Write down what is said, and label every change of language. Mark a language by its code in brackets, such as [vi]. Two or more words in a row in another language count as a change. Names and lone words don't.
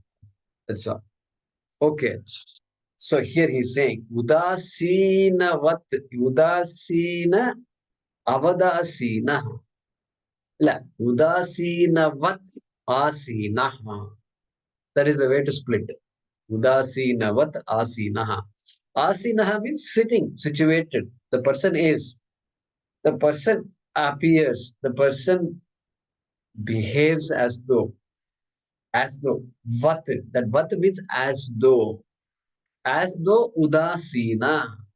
[en] That's all. Okay. So here he's saying, [sa] Udasinavat, Udasina Avadasina. Udasinavat Asinaha. [en] That is the way to split it. [sa] Udasinavat Asinaha. [en] Asinaha means sitting, situated. The person is. The person appears. The person behaves as though. Vat. That vat means as though. As though udasina.